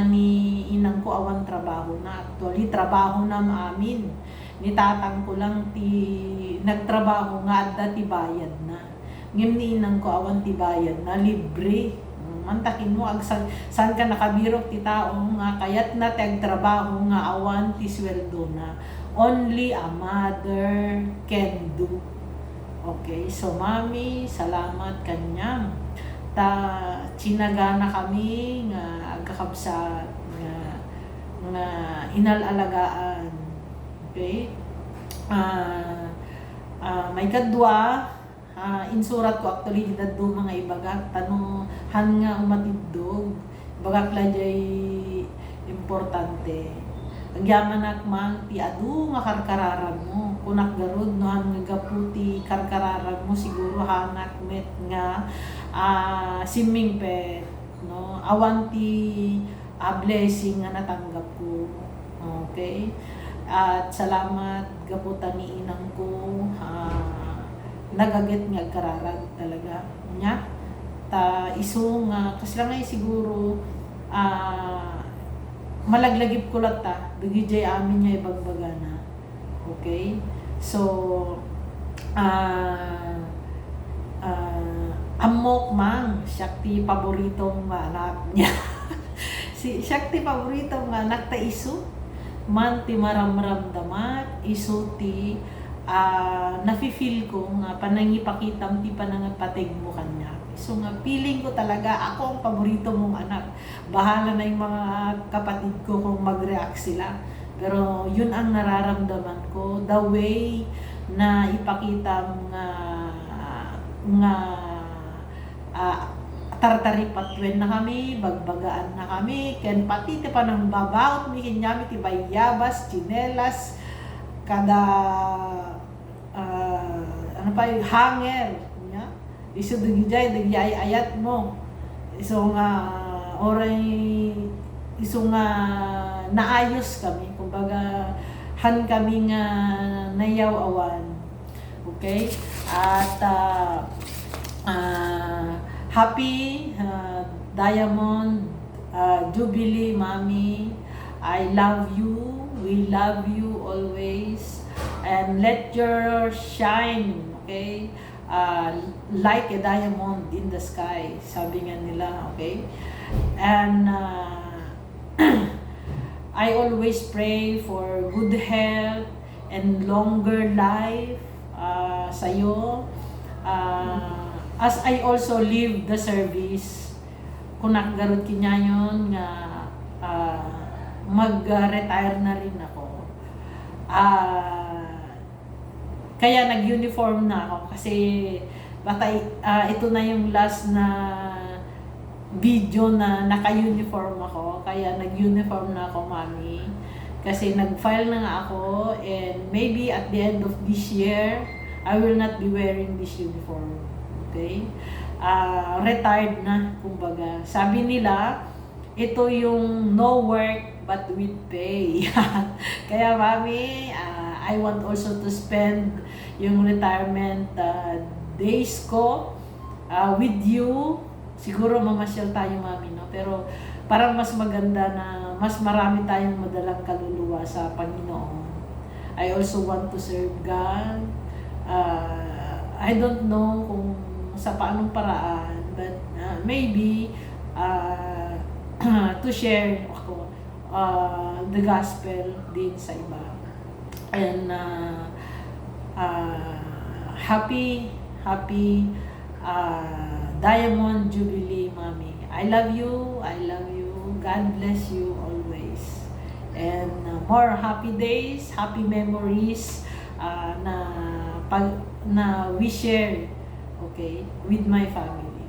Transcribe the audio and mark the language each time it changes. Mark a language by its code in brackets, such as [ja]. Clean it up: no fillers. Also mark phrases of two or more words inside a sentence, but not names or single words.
[ilo] ni inang ko awan trabaho na actually trabaho na amin nitatang ko lang ti nagtrabaho nga adda ti bayad na ngem ni inang ko awan ti bayad na libre mantakin mo saan ka nakabirok ti tao nga kayat na ti agtrabaho nga awan ti sweldo na [en] only a mother can do. [ilo] Okay, so mami salamat kanyam ta chinagana kami nga agkakabsat nga inalalagaan. Okay, may kadwa insurat ko actually daddo mga ibagak tano han nga umatidog bagak la jay importante Agyaman nak mang ti adu nga karkararan mo. Kunak garud no han nga gaputi karkararan mo siguro hanak met nga simming pet no. Awan ti blessing nga natanggap ko. Okay? At salamat gaputan ni inang ko. Nagaget nga kararag talaga nya. Ta iso nga kasi lang ay siguro malaglagip ko lang ta dugijay amin niya ibagbagana. Okay? So amok mang Shakti paboritong anak niya. Si Shakti paboritong anak ta iso man ti maramramdamat iso ti nafi-feel ko nga panangipakitam ti panangapatig mo kanya. [tl] So nga feeling ko talaga ako ang paborito mong anak. Bahala na yung mga kapatid ko kung mag-react sila. Pero yun ang nararamdaman ko. [en] The way [ilo] na ipakita nga tartari patwen na kami, bagbagaan na kami, ken pati ti panang babaot mi kinyami ti bayabas, chinelas, kada [tl] ano pa yung [ilo] hanger nya iso dugijay ayat mo iso nga oray iso nga naayos kami kumbaga han kami nga nayaw awan. [en] Okay? At happy Diamond Jubilee, Mami. I love you. We love you always. And let your shine, okay? Like a diamond in the sky. [tl] Sabi nga nila, [en] okay? And I always pray for good health and longer life sa'yo. As I also leave the service, [ilo] kunak garod kinyayon nga [tl] mag-retire na rin ako. Kaya nag-uniform na ako kasi ito na yung last na video na naka-uniform ako. Kaya nag-uniform na ako, Mami. Kasi nag-file na nga ako [en] and maybe at the end of this year, I will not be wearing this uniform. Okay? [tl] Retired na, kumbaga. Sabi nila, ito yung [en] no work but with pay. Kaya, Mami, I want also to spend yung retirement days ko with you. [tl] Siguro mamasyal tayo, Mami, no? Pero parang mas maganda na mas marami tayong madalang kaluluwa sa Panginoon. [en] I also want to serve God. I don't know [tl] kung sa paanong paraan, [en] but maybe to share ako the gospel din sa iba. And happy Diamond Jubilee, Mami. I love you. God bless you always. And more happy days, happy memories na we share, okay, with my family.